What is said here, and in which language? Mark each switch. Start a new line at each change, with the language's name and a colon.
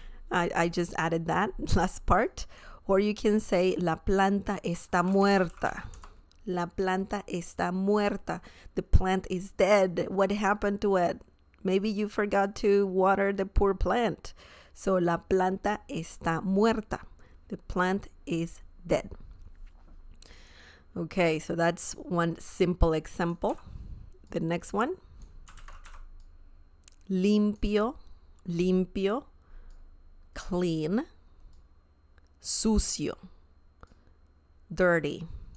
English: I just added that last part. Or you can say,
Spanish: la planta está muerta. La planta está muerta.
English: The plant is dead. What happened to it? Maybe you forgot to water the poor plant.
Spanish: So, la planta está muerta.
English: The plant is dead. Okay, so that's one simple example. The next one.
Spanish: Limpio, limpio, clean, sucio, dirty.